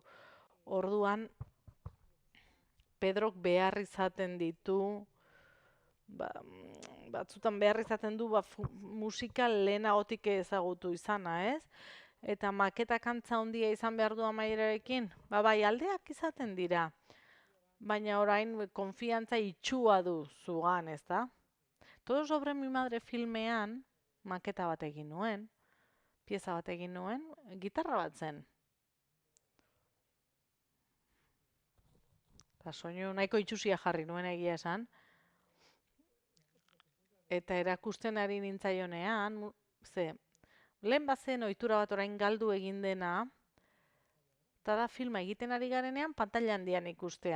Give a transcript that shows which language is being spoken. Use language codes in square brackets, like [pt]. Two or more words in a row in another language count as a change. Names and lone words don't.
[eu] Orduan, Pedrok behar izaten ditu, batzutan behar izaten du musika lehenagotik ezagutu izana, ez? Eta maketak antza handia izan behar du amaierarekin, bai aldeak izaten dira. Baina orain konfiantza itxua du zugan, ez da? Todo sobre mi madre filmean, maketa bat egin nuen, pieza bat egin nuen, gitarra bat zen. Eta soinu nahiko itxusia jarri nuen egia esan. Eta erakusten ari nintzaionean, lehen bazen ohitura bat orain galdu egin dena, eta da filma egiten ari garenean pantaila handian ikustea.